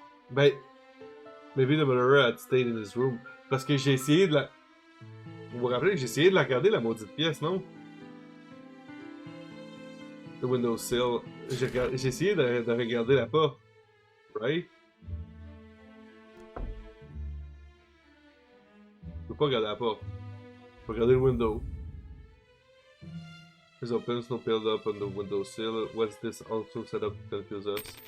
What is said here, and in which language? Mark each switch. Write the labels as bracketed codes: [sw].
[en] Ben, maybe the murderer had stayed in his room. [fr] Parce que j'ai essayé de la... Vous vous rappelez que j'ai essayé de la regarder, la maudite pièce, non? [en] The windowsill. [fr] J'ai essayé de regarder la porte. [en] Right? [fr] Je peux pas regarder la porte. Je peux regarder le window. [en] is open, snow piled up on the windowsill. Was this also set up to confuse us?